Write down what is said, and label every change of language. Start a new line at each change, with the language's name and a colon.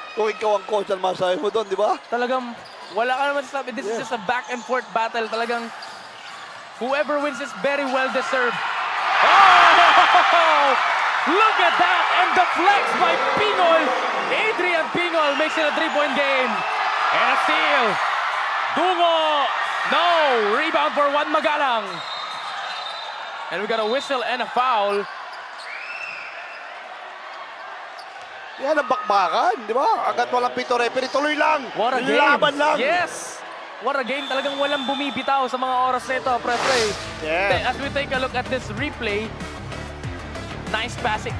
Filipino: Kung ikaw ang coach, ang masabi mo doon, di ba? Talagang wala ka naman sabi.
English: This is just a back and forth battle. Talagang whoever wins is very well deserved. Oh! Look at that! And the flex by Pingol. Adrian Pingol makes it a 3-point game. And a steal. Dungo. No! Rebound for Juan Magalang. And we got a whistle and a foul.
Filipino: Yan ang bakbakan, di ba? Agad walang pito referee, tuloy lang.
English: What a game.
Filipino: Laban lang.
English: Yes! What a game.
Filipino: Talagang walang bumibitaw sa mga oras na ito, Press Ray.
English: Yes. As we take a look at this replay, nice passing.